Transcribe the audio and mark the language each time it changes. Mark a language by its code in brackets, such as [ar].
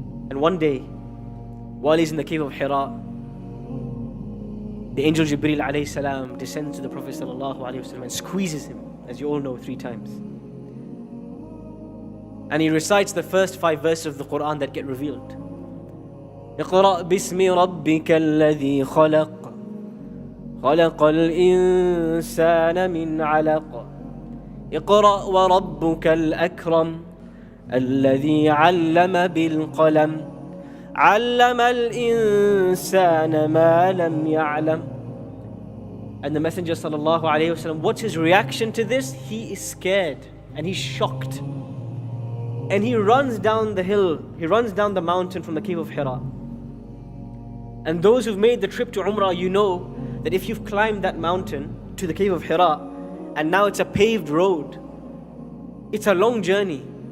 [en] And one day, while he's in the cave of Hira, the angel Jibreel alayhi salam descends to the Prophet sallallahu alayhi wasallam and squeezes him, as you all know, 3 times. And he recites the first 5 verses of the Quran that get revealed. [ar] اقرأ باسم ربك الذي خلق خلق الإنسان من علق اقرأ وربك الأكرم الذي علم بالقلم علم الإنسان ما لم يعلم. [en] And the Messenger sallallahu alayhi wasallam, what's his reaction to this? He is scared and he's shocked. And he runs down the hill, he runs down the mountain from the cave of Hira. And those who've made the trip to Umrah, you know that if you've climbed that mountain to the cave of Hira, and now it's a paved road, it's a long journey.